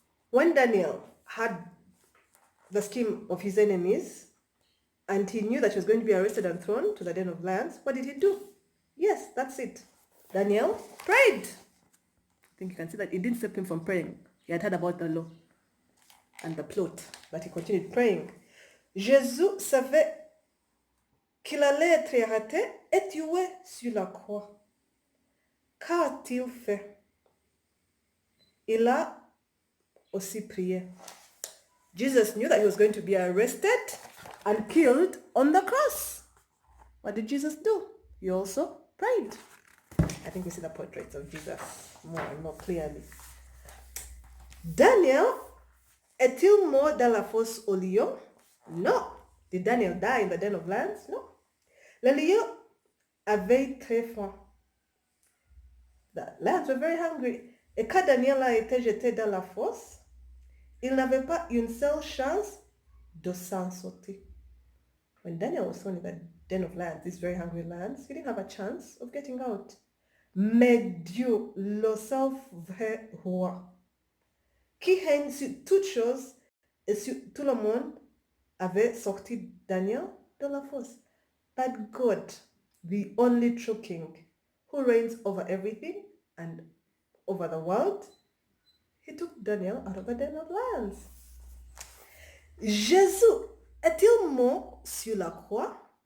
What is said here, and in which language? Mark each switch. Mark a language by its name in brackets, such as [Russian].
[English] When Daniel had the scheme of his enemies and he knew that he was going to be arrested and thrown to the den of lions, what did he do? Yes, that's it. Daniel prayed. I think you can see that it didn't stop him from praying. He had heard about the law and the plot, but he continued praying. [French] Jésus savait qu'il allait être arrêté et tué sur la croix. Qu'a-t-il fait? Il a aussi prié. [English] Jesus knew that he was going to be arrested and killed on the cross. What did Jesus do? He also prayed. I think we see the portraits of Jesus more and more clearly. [French] Daniel est-il mort dans la fosse au lion? No. [English] Did Daniel die in the den of lions? No. [French] Les lions avaient très faim. [English] The lions were very hungry. [French] Et quand Daniel a été jeté dans la fosse, il n'avait pas une seule chance de s'en sortir. [English] When Daniel was thrown in the den of lions, these very hungry lions, he didn't have a chance of getting out. [French] Mais Dieu, le seul vrai roi, qui règne sur toutes choses et sur tout le monde, avait sorti Daniel de la fosse. [English] But God, the only true king, who reigns over everything and over the world, he took Daniel out of the den of lions. [French] Jésus est-il mort sur la croix?